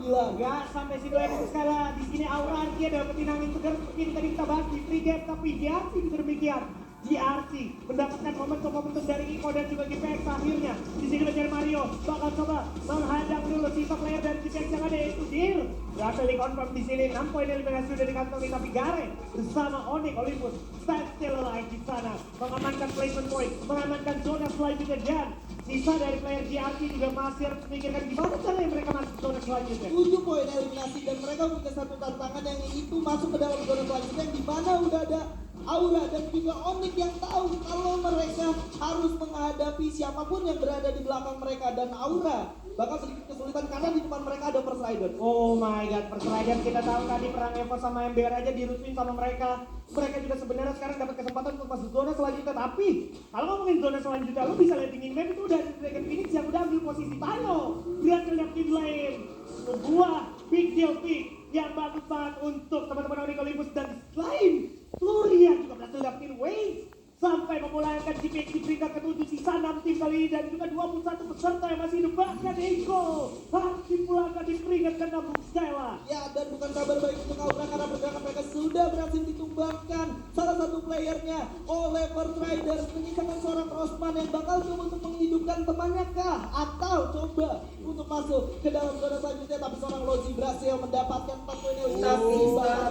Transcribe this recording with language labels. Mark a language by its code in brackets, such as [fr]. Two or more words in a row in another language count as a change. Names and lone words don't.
[id] Gak sampai situ aja sekarang. Di sini Aura Arkia dapetin angin segar seperti yang tadi kita bahas di [en] free game, [id] tapi GRC bisa demikian. GRC mendapatkan momentum dari Iko dan juga GPX akhirnya. Di sini mencari Mario bakal coba menghadang dulu sisa player dari GPX yang ada yaitu Dir. Berhasil dikonfirm di sini 6 poin eliminasi sudah dikantongi tapi Garen bersama Onyx Olympus [en] stand still alive [id] di sana mengamankan [en] placement point, [id] mengamankan zona selanjutnya dan sisa dari player GRC juga masih harus memikirkan gimana caranya mereka masuk ke zona selanjutnya. 7 poin eliminasi dan mereka punya satu tantangan yang itu masuk ke dalam zona selanjutnya yang dimana udah ada Aura dan juga Onyx yang tahu kalau mereka harus menghadapi siapapun yang berada di belakang mereka dan Aura bakal sedikit kesulitan karena di depan mereka ada First Rider. [en] Oh my god, [id] First Rider kita tahu tadi perang Evo sama MBR aja dirusuin sama mereka. Mereka juga sebenarnya sekarang dapat kesempatan untuk masuk zona selanjutnya. Tapi kalau ngomongin zona selanjutnya, lu bisa lihat dingin map itu udah ada Dragon Phoenix yang udah ambil posisi Tano. Lihat dapetin lane. Sebuah [en] big deal pick [id] yang bagus banget untuk teman-teman Onyx Olympus dan selain Floria juga berhasil dapetin Waze. Sampai memulangkan GPX di peringkat ke-7 sisa 6 tim kali ini dan juga 21 peserta yang masih hidup bahkan Eko harus dipulangkan di peringkat ke-6 Stella. Ya dan bukan kabar baik untuk Aura karena pergerakan mereka sudah berhasil ditumbangkan salah satu playernya oleh First Riders menyisakan seorang Rosman yang bakal coba untuk menghidupkan temannya kah atau coba untuk masuk ke dalam zona selanjutnya tapi seorang Lozi berhasil mendapatkan 4 poin eliminasi.